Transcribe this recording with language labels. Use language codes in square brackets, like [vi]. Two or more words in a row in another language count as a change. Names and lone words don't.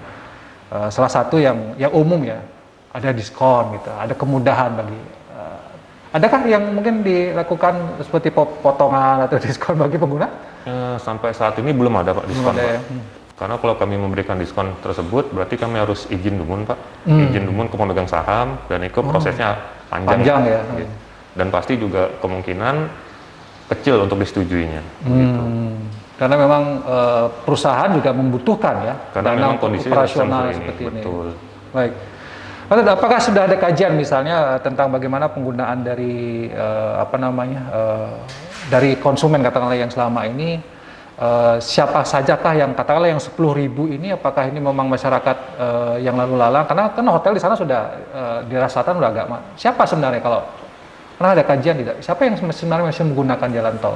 [id] Salah satu yang umum ya, ada diskon gitu, ada kemudahan bagi. Adakah yang mungkin dilakukan seperti potongan atau diskon bagi pengguna? Sampai saat ini belum ada Pak diskon Belum ada, Pak. ya. Karena kalau kami memberikan diskon tersebut, berarti kami harus izin dumun Pak, izin dumun ke pemegang saham, dan itu prosesnya Panjang ya. Gitu. Dan pasti juga kemungkinan kecil untuk disetujuinya. Gitu. Karena memang perusahaan juga membutuhkan ya Karena dana memang untuk kondisi operasional seperti seperti ini. Betul. Baik. Lalu, apakah sudah ada kajian misalnya tentang bagaimana penggunaan dari dari konsumen katakanlah yang selama ini siapa sajakah yang katakanlah yang 10.000 ini, apakah ini memang masyarakat yang lalu lalang, karena kan hotel di sana sudah dirasakan udah agak siapa sebenarnya kalau pernah ada kajian tidak siapa yang sebenarnya masih menggunakan jalan tol